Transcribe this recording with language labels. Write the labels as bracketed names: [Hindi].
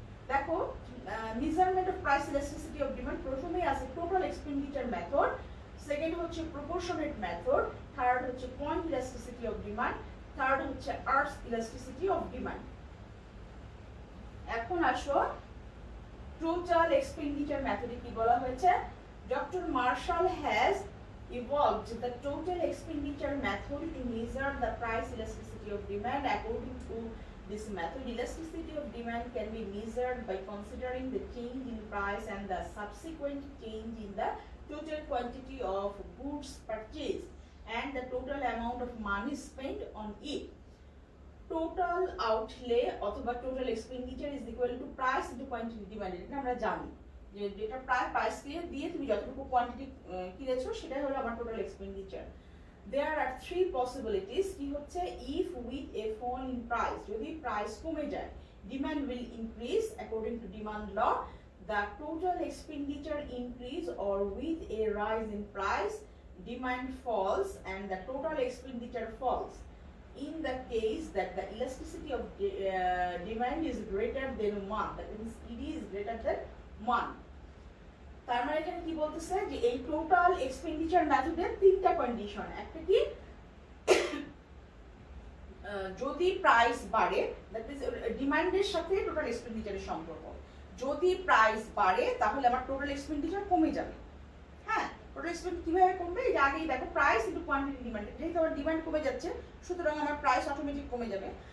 [Bangla] দেখো measurement of price elasticity of demand প্রথমেই আছে টোটাল এক্সপেন্ডিচার মেথড, সেকেন্ড হচ্ছে প্রপোর্শনেট মেথড, থার্ড হচ্ছে point elasticity of demand, third হচ্ছে আর্টস ইলাস্টিসিটি অফ ডিমান্ড। এখন আসো টোটাল এক্সপেন্ডিচার মেথডে কি বলা হয়েছে। [English] Doctor Marshall has evolved the total expenditure method to measure the price elasticity of demand. According to this method, elasticity of demand can be measured by considering the change in price and the subsequent change in the total quantity of goods purchased and the total amount of money spent on it. Total outlay [Bangla] অথবা [English] total expenditure is equal to price into quantity demanded, [Bangla] এটা আমরা জানি যে যেটা price দিয়ে তুমি যতটুকু quantity কিনেছো সেটাই হলো আমার total expenditure. [English] There are 3 possibilities, [Bangla] কি হচ্ছে [English] if with a fall in price, [Bangla] যদি প্রাইস কমে যায় [English] demand will increase according to demand law, the total expenditure increase, or with a rise in price demand falls and the total expenditure falls. In the case that the elasticity of demand is greater than 1, that means it is greater than 1, [Bangla] তার মানে এখানে কি বলতেছে যে এই total expenditure মেথডের 3টা condition. একটা কি যদি প্রাইস বাড়ে, দ্যাট মিন্স ডিমান্ডের সাথে টোটাল এক্সপেন্ডিচারের সম্পর্ক, যদি প্রাইস বাড়ে তাহলে আমার টোটাল এক্সপেন্ডিচার কমে যাবে। হ্যাঁ, টোটাল এক্সপেন্ডিচার কিভাবে কমবে, এই যে আগেই দেখো প্রাইস ইনটু কোয়ান্টিটি ডিমান্ড, যেহেতু আমার ডিমান্ড কমে যাচ্ছে সুতরাং আমার প্রাইস অটোমেটিক কমে যাবে।